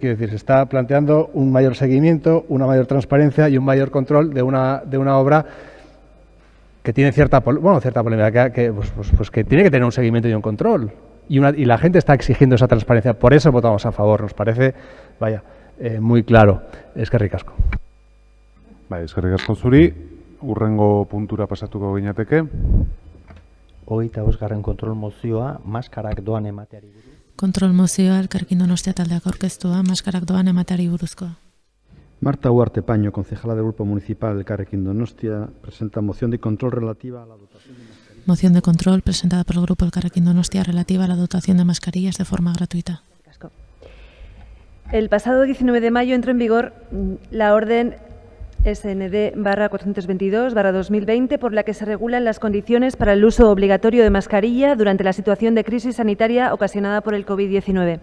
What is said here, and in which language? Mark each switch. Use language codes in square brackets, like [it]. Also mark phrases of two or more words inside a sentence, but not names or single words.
[es] Quiero decir, se está planteando un mayor seguimiento, una mayor transparencia y un mayor control de una obra que tiene cierta polémica, que tiene que tener un seguimiento y un control. Y la gente está exigiendo esa transparencia. Por eso votamos a favor. Nos parece, muy claro. [eu] Eskerrik asko. Eskerrik asko zuri. Urrengo puntura pasatuko ginateke. 25. kontrol mozioa, maskarak doan emateari buruz. Kontrol mozioa, Elkarrekin Donostia taldeak aurkeztua, maskarak doan emateari buruzkoa. [es] Marta Huarte Paño, concejala del Grupo Municipal Elkarrekin Donostia, presenta moción de control relativa a la dotación de mascarillas. Moción de control presentada por el Grupo Elkarrekin Donostia relativa a la dotación de mascarillas de forma gratuita. El pasado 19 de mayo entró en vigor la orden SND/422/2020, por la que se regulan las condiciones para el uso obligatorio de mascarilla durante la situación de crisis sanitaria ocasionada por el COVID-19.